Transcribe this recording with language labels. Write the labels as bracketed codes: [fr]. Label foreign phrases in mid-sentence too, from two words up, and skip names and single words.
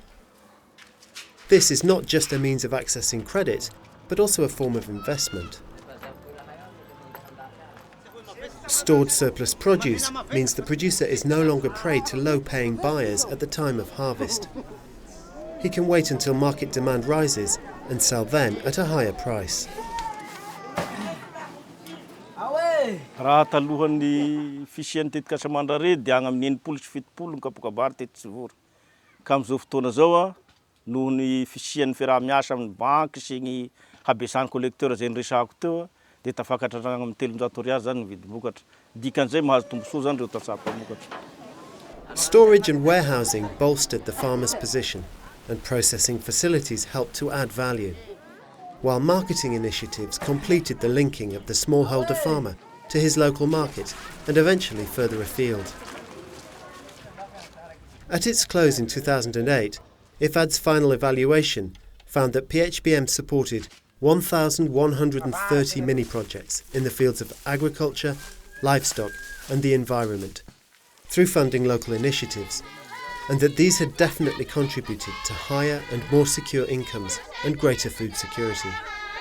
[en] This is not just a means of accessing credit, but also a form of investment. Stored surplus produce means the producer is no longer prey to low-paying buyers at the time of harvest. He can wait until market demand rises and sell then at a higher price. [mg] Raha talohan'ny fisian'ny tetika Samandrare dia agny amin'ny 90 sy 70 ny kapakabary teto sy voro. Ka amin'izao fotoana zao noho ny fisian'ny fiaraha-miasa amin'ny banky sy ny habesan'ny collecteur zay niresahako teo dia tafakatra agny amin'ny 300 ariary zany ny vidy vokatra. Dikan'izay mahazo tombosoa zany reo tatsako vokatra. [en] Storage and warehousing bolstered the farmer's position, and processing facilities helped to add value, while marketing initiatives completed the linking of the smallholder farmer to his local market and eventually further afield. At its close in 2008, IFAD's final evaluation found that PHBM supported 1,130 mini-projects in the fields of agriculture, livestock and the environment, through funding local initiatives, and that these had definitely contributed to higher and more secure incomes and greater food security.